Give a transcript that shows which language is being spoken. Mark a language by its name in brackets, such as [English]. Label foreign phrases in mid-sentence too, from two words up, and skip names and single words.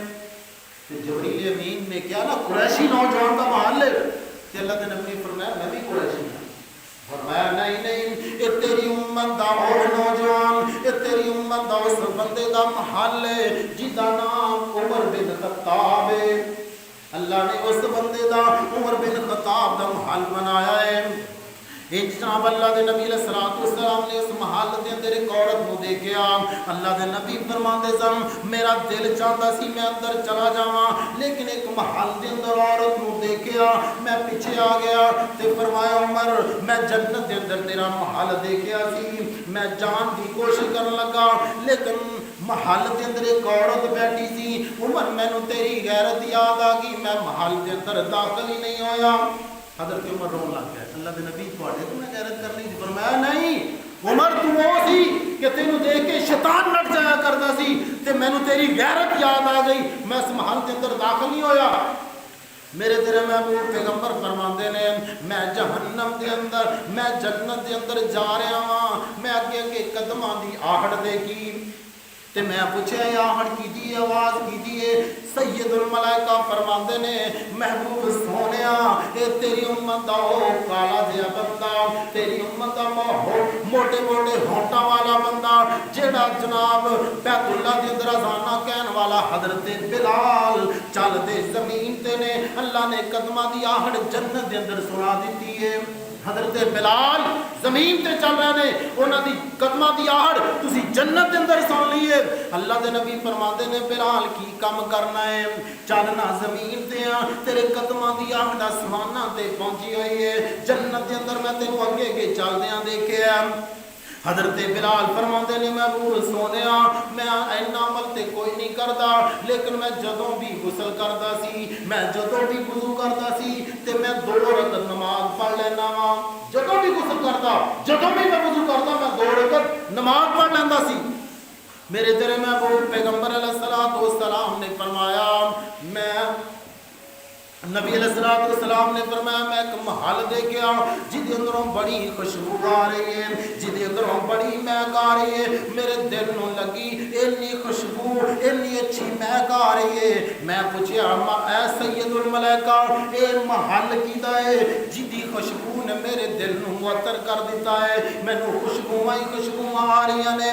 [Urdu] جبریل امین نے کیا نا قریشی نوجوان کا محل ہے کہ اللہ کے نبی نے فرمایا میں بھی قریشی ہوں فرمایا نہیں [Punjabi] اے تیری امت دا اور نوجوان اے تیری امت دا اس بندے دا محل ہے جدا نام عمر بن خطاب ہے اللہ نے اس بندے دا عمر بن خطاب دا محل بنایا ہے جناب اللہ دے نبی علیہ السلام نے اس محل دے اندر ایک عورت نو دیکھیا اللہ دے نبی فرماندے سن میرا دل چاہتا سی میں اندر چلا جاواں لیکن ایک محل دے اندر عورت نو دیکھیا میں پیچھے آ گیا تے فرمایا عمر میں جنت دے اندر تیرا محل دیکھیا سی میں جان دی کوشش کرن لگا لیکن محل دے اندر ایک عورت بیٹھی سی عمر مینوں تیری غیرت یاد آ گئی میں محل دے اندر داخل ہی نہیں ہویا حضرت عمر رون لگ گیا اللہ دے نبی تواڈے تو میں غیرت کرنی سی فرمایا نہیں عمر تو وہ سی کہ تینوں دیکھ کے شیطان نٹ جایا کرتا سی تے مینوں تیری غیرت یاد آ گئی میں اس محل کے اندر داخل نہیں ہویا میرے تیرے محبوب پیغمبر فرماندے نے میں جہنم دے اندر میں جنت دے اندر جا رہا ہاں میں اگے اگے قدماں دی آہٹ دیکھی تے میں پوچھے آہٹ کی دی آواز کی دی سید الملائکہ فرماندے نے محبوب سونیا اے تیری امت دا او کالا جیا بندہ تیری امت دا موٹے موٹے ہونٹاں والا بندہ جیڑا جناب بیت اللہ دے اندر اذاناں کہن والا حضرت بلال چل دے زمین تے نے اللہ نے قدماں دی آہٹ جنت دے اندر سنا دتی ہے حضرت بلال زمین تے چل رہے نے انہاں دی قدماں دی آہٹ تسی جنت دے اندر سن لیے اللہ دے نبی فرماندے نے بلال کی کم کرنا ہے چلنا زمین تے تیرے قدماں دی آہٹ آسماناں تے پہنچی ہوئی ہے جنت دے اندر میں تینوں اگے اگے چلدیاں دیکھیا حضرت بلال فرماندے نے محبوب سونیا میں اینا عمل تے کوئی نہیں کردا لیکن میں جدوں بھی غسل کردا سی میں جدوں بھی وضو کردا سی تے میں 2 رکعت نماز پڑھ لینا وا جدوں بھی غسل کردا جدوں بھی میں وضو کردا میں 2 رکعت نماز پڑھ لیندا سی میرے تیرے محبوب پیغمبر علیہ السلام نے فرمایا میں نبی علیہ الصلوۃ والسلام نے فرمایا میں ایک محل دیکھا جہدے اندروں بڑی خوشبو آ رہی ہے، جہدے اندروں بڑی مہک آ رہی ہے، میرے دل نو لگی اتنی خوشبو اتنی اچھی مہک آ رہی ہے۔ میں پوچھیا اے سید الملائکہ اے محل کیدا ہے جہدی خوشبو نے میرے دل نو معطر کر دیتا ہے، مینوں خوشبوواں ہی خوشبوواں آ رہی نے۔